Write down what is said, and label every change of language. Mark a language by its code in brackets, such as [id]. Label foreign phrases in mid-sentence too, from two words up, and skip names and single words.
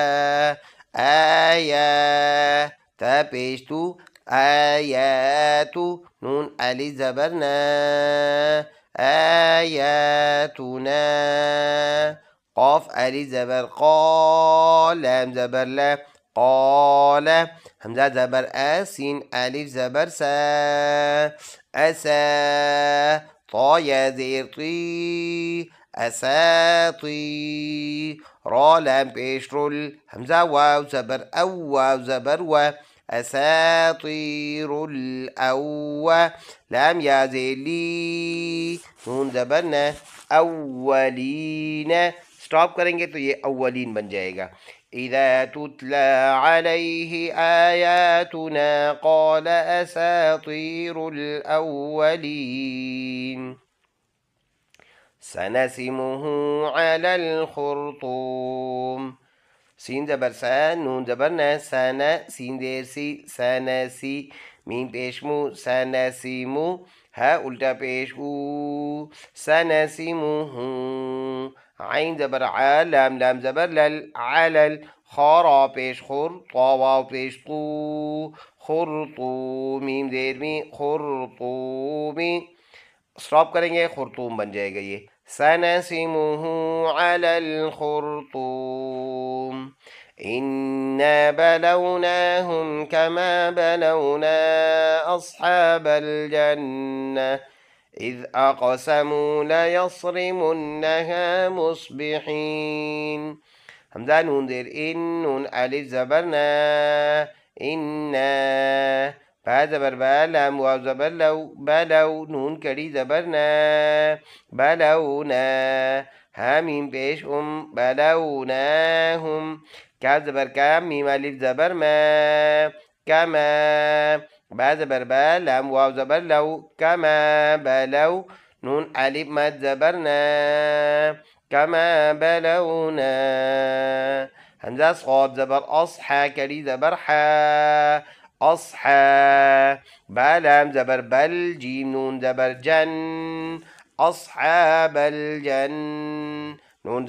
[ur] آیا، تا پیش تو، آیاتو، نون الف زبر نا، آیاتنا، قاف الف زبر قا، لام زبر لا، قال، حمزہ زبر آ، سین الف زبر سا، اسا، طا یا زیر طی، اساطیر، را لام پیش رول، حمزہ واو زبر او، واو زبر و، [ar] اساطیر الاو، [ur] لام یا زیر لی، نون زبر ن، اولین، سٹاپ کریں گے تو یہ اولین بن جائے گا. [ar] اذا تتلى عليه آياتنا قال اساطیر الاولین. سنسمه على الخرطوم، [ur] سین زبر سا، نون زبر نا، سانا، سین دیر سی، سنسی، میم پیش مو، سنسیمو، ہا الٹا پیش او، سنسیمه، عین زبر ع، لام لام زبر لل، علل، خارا پیش خور، طا واو پیش طو، خرطو، میم دیر می، خرطومی، سٹاپ کریں گے خرطوم بن جائے گا یہ. [ar] سنسمه على الخرطوم إنا بلوناهم كما بلونا أصحاب الجنة إذ أقسموا ليصرمنها مصبحين. [ur] حمزہ نون دیر ان، نون الف زبرنا، إنا، با زبر با، لام واو زبر لو، بلو، نون کڑی زبرنا، بلونا، حامیم پیش بلوناهم، کاف زبر کا، میم الف زبر ما، کما، با زبر با، لام واو زبر لو، [ar] کما بلو، [ur] نون الف مد زبرنا، [ar] کما بلونا، [ur] حمزہ صاد زبر اصحى کڑی زبر حا، اصحى، با لام زبر بل، جیم نون زبر جن، [ar] اصحاب الجن، [ur] نون